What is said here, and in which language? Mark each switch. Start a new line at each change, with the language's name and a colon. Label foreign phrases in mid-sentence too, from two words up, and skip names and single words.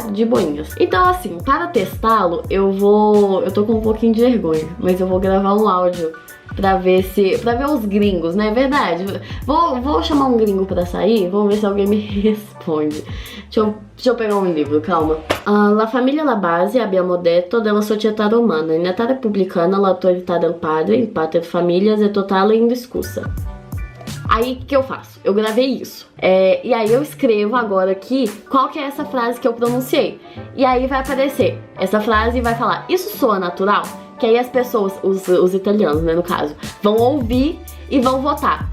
Portuguese: De boinhas. Então assim, para testá-lo, eu tô com um pouquinho de vergonha, mas eu vou gravar um áudio pra ver os gringos, né? Verdade. Vou chamar um gringo pra sair, vamos ver se alguém me responde. Deixa eu pegar um livro, calma.
Italian: La famiglia alla base abbiamo detto della società romana. In età repubblicana l'autorità del padre, il pater familias è totale e indiscussa.
Portuguese: Aí, o que eu faço? Eu gravei isso. E aí eu escrevo agora aqui qual que é essa frase que eu pronunciei. E aí vai aparecer essa frase e vai falar, isso soa natural? Que aí as pessoas, os italianos, né, no caso, vão ouvir e vão votar.